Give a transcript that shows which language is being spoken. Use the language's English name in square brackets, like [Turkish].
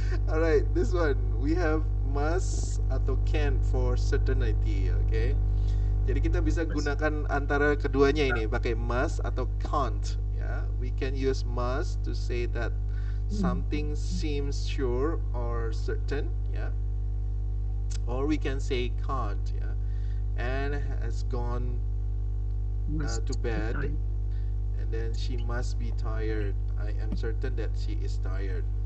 [English] Alright, this one we have must [Indonesian] atau [English] can for certainty. [Indonesian] Okay, jadi kita bisa gunakan antara keduanya ini, pakai must atau can't. [English] Ya, we can use must to say that something seems sure or certain. Ya, or we can say can't. Ya, Anne has gone Must to bed, be and then she must be tired. I am certain that she is tired.